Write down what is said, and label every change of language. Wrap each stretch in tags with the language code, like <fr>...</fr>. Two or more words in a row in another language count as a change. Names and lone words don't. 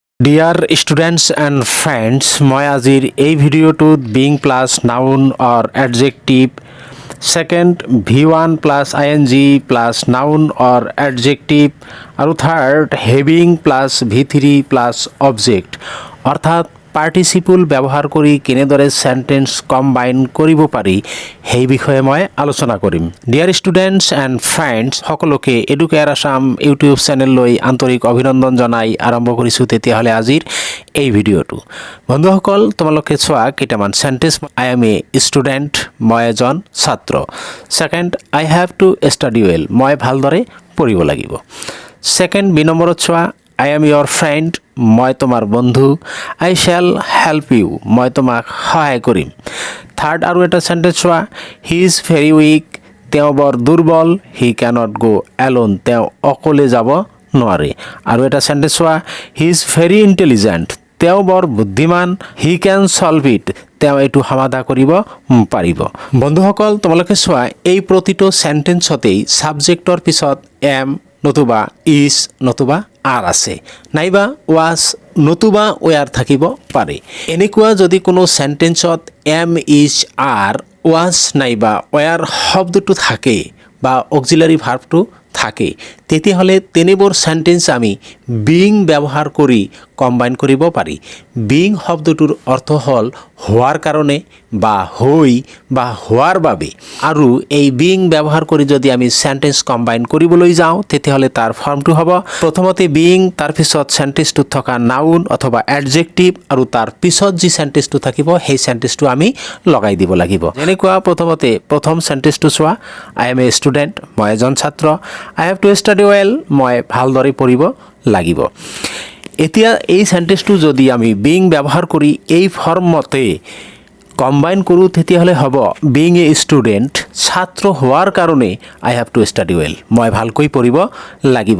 <en>Dear students and friends,</en> <as>মই আজিৰ এই ভিডিঅ'টোত</as> <en>being plus noun or adjective, second v1 plus ing plus noun or adjective</en> <as>আৰু</as> <en>third having plus v3 plus object</en> <as>অৰ্থাৎ participle ব্যৱহাৰ কৰি কেনেদৰে</as> <en>sentence combine</en> <as>কৰিব পাৰি সেই বিষয়ে মই আলোচনা কৰিম।</as> <en>Dear students and friends,</en> <as>সকলোকে EduCare Assam YouTube চেনেললৈ আন্তৰিক অভিনন্দন জনাই আৰম্ভ কৰিছো তেতিয়াহলে আজিৰ এই ভিডিঅ'টো। বন্ধুসকল, তোমালোকে চোৱা কেইটামান সেন্টেন্স।</as> <en>I am a student,</en> <as>মই এজন ছাত্ৰ।</as> <en>Second, I have to study well,</en> <as>মই ভালদৰে পঢ়িব লাগিব।</as> <en>Second,</en> <as>বি নম্বৰত চোৱা</as> <en>I am your friend,</en> <as>মই তোমাৰ বন্ধু।</as> <en>I shall help you,</en> <as>মই তোমাক সহায় কৰিম। থাৰ্ড আৰু এটা সেন্টেন্স চোৱা</as> <en>he is very weak,</en> <as>তেওঁ বৰ দুৰ্বল।</as> <en>he cannot go alone,</en> <as>তেওঁ অকলে যাব নোৱাৰে। আৰু এটা সেন্টেন্স চোৱা</as> <en>he is very intelligent,</en> <as>তেওঁ বৰ বুদ্ধিমান।</as> <en>he can solve it,</en> <as>তেওঁ এইটো সমাধা কৰিব পাৰিব। বন্ধুসকল, তোমালোকে চোৱা এই প্ৰতিটো সেন্টেন্সতেই সাবজেক্টৰ পিছত am নতুবা is নতুবা আর আছে, নাইবা was নতুবা were থাকিব পাৰে। এনেকুৱা যদি কোনো সেন্টেন্সত</as> <en>am is are was</en> <as>নাইবা were শব্দটো থাকে বা</as> <en>auxiliary verb</en> <as>থাকে, তেতিয়াহ'লে তেনেবোৰ সেন্টেন্স আমি বিং ব্যৱহাৰ কৰি কম্বাইন কৰিব পাৰি। বিং শব্দটোৰ অৰ্থ হ'ল হোৱাৰ কাৰণে বা হৈ বা হোৱাৰ বাবে। আৰু এই বিং ব্যৱহাৰ কৰি যদি আমি সেন্টেন্স কম্বাইন কৰিবলৈ যাওঁ তেতিয়াহ'লে তাৰ ফৰ্মটো হ'ব প্ৰথমতে বিং, তাৰপিছত সেন্টেন্সটোত থকা নাউন অথবা এডজেক্টিভ আৰু তাৰ পিছত যি সেন্টেন্সটো থাকিব সেই সেন্টেন্সটো আমি লগাই দিব লাগিব। যেনেকুৱা প্ৰথমতে প্ৰথম সেন্টেন্সটো চোৱা</as> <en>I am a student,</en> <as>মই এজন ছাত্ৰ।</as> <en>I have to study well,</en> <as>মই ভালদৰে পঢ়িব লাগিব। এতিয়া এই সেন্টেন্সটো যদি আমি বিং ব্যৱহাৰ কৰি এই ফৰ্মতে কম্বাইন কৰোঁ তেতিয়াহ'লে হ'ব</as> <en>being a student,</en> <as>ছাত্ৰ হোৱাৰ কাৰণে</as> <en>I have to study well,</en> <as>মই ভালকৈ পঢ়িব লাগিব।</as>